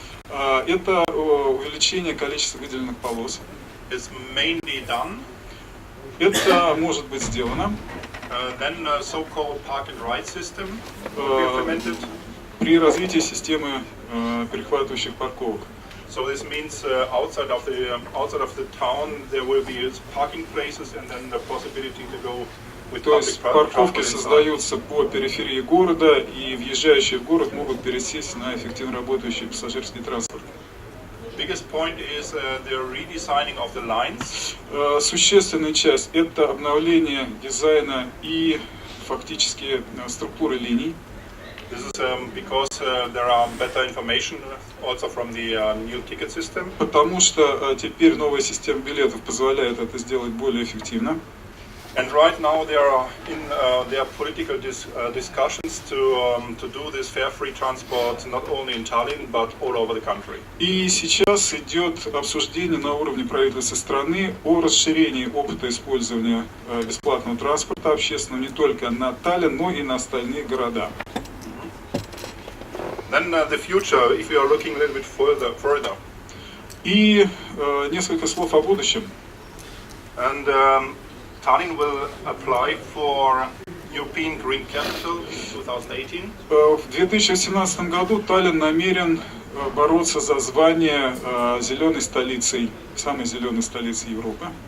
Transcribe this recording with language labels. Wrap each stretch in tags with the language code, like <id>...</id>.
<ru>Это увеличение количества выделенных полос.</ru> <en>Is mainly done.</en> <ru>Это может быть сделано.</ru> <en>Then so-called park and ride system will be implemented.</en> <ru>При развитии системы перехватывающих парковок.</ru> <en>So this means outside of the town there will be parking places and then the possibility to go with</en> <ru>То есть парковки создаются по периферии города, и въезжающие в город могут пересесть на эффективно работающий пассажирский транспорт.</ru> <en>Biggest point is the redesigning of the lines.</en> <ru>Существенная часть это обновление дизайна и фактически структуры линий.</ru> <en>This is because there are better information also from the new ticket system.</en> <ru>Потому что теперь новая система билетов позволяет это сделать более эффективно.</ru> <en>And right now there are political discussions to do this fare-free transport not only in Tallinn but all over the country.</en> <ru>И сейчас идет обсуждение на уровне правительства страны о расширении опыта использования бесплатного транспорта общественного не только на Таллин, но и на остальные города.</ru> <en>Then the future, if you are looking a little bit further.</en> <ru>И несколько слов о будущем.</ru> <en>And Tallinn will apply for European Green Capital in 2018.</en> <ru>В 2018 году Таллин намерен бороться за звание зеленой столицей, самой зеленой столицей Европы.</ru>